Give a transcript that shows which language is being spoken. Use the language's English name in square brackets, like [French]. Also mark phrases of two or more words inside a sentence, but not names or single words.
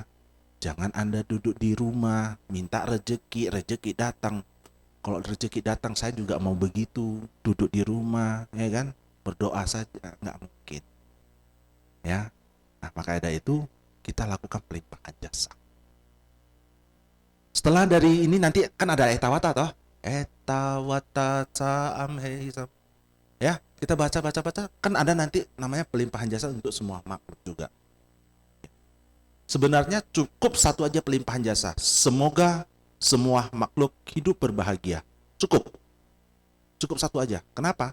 [Indonesian] Jangan Anda duduk di rumah minta rezeki datang. Kalau rezeki datang saya juga mau begitu, duduk di rumah, ya kan? Berdoa saja, nggak mungkin. Ya. Nah, maka dari itu kita lakukan pelimpahan jasa. Setelah dari ini nanti kan ada etawata toh. [Pali] Etawata amheisam. [Indonesian] Ya, kita baca kan ada nanti namanya pelimpahan jasa untuk semua makhluk juga. Sebenarnya cukup 1 aja pelimpahan jasa. Semoga semua makhluk hidup berbahagia. Cukup 1 aja. Kenapa?